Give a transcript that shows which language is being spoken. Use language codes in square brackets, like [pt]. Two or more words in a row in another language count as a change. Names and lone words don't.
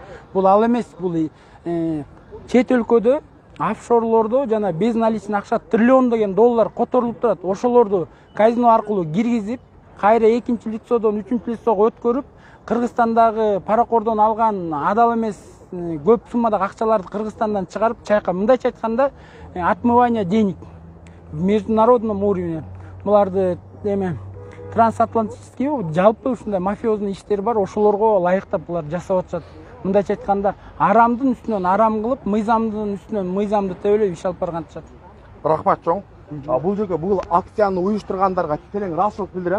[ky] Бул ал эмес, бул чет өлкөдө офшорлордо жана безналичный акча триллиондогон доллар которулуп турат. Ошолорду казино аркылуу киргизип, кайра экинчи лицодон үчүнчү лицого өткөрүп, Кыргызстандагы паракордон алган адал эмес көп суммадагы акчаларды Кыргызстандан чыгарып, чайкап, мындайча айтканда, [ru] отмывание денег в международном уровне. [ky] Буларды трансатлантический жалпы ушундай мафиозный иштер бар, ошолорго ылайыктап булар жасап атышат. Мындайча айтканда, арамдын үстүнөн арам кылып, мыйзамдын үстүнөн мыйзамды тебелеп иш алып баргантышат. Рахмат чоң. Бул жерге бул акцияны уюштургандарга терең ыраазычылык билдирем.